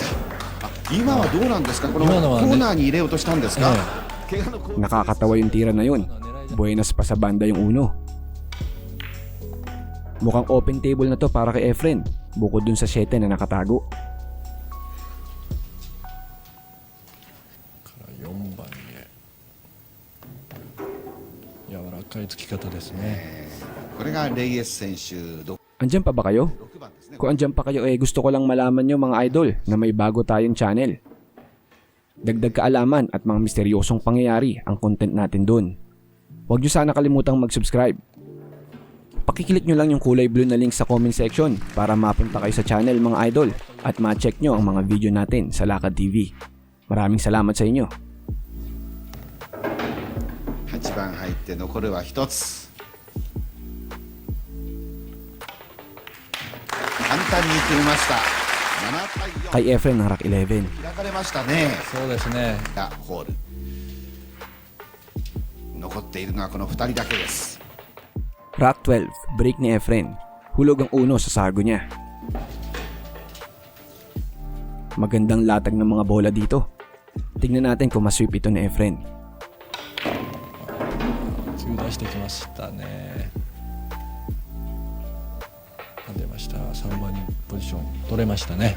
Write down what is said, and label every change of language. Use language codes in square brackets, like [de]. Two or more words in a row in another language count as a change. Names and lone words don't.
[ja] 今はどうなんですか。このコ今のはねーナーに入れようとしたんですか。怪我のコーナー [tl] Nakakatawa yung tira na yun. Buenas pa sa banda yung uno. Mukhang [en] open table [tl] na to para kay Efren. Bukod dun sa 7 na nakatago. [ja] から4番へ柔らかい突き方ですね。これがレイエス選手 [tl] Andyan pa ba kayo? [ja] 6 番ですね。 [tl] Kung andyan pa kayo gusto ko lang malaman nyo mga idol na may bago tayong channel. Dagdag kaalaman at mga misteryosong pangyayari ang content natin dun. Huwag nyo sana kalimutang mag-subscribe. Pakiclick nyo lang yung kulay blue na link sa [en] comment section [tl] para mapunta kayo sa channel mga idol at ma-check nyo ang mga video natin sa Lakad TV. Maraming salamat sa inyo. [ja] 8 番入って残るは1つ。簡単に決めました。7対4。 [tl] Kay Efren ng Rack 11. [ja] 開かれましたね。そうですね。ホール。残っているのはこの2人だけです。 [tl] Rack 12, break ni Efren. Hulog ang uno sa sargo niya. Magandang latag ng mga bola dito. Tingnan natin kung masweep ito ni Efren. [ja] 急出してきましたね。出ました。3番にポジション取れましたね。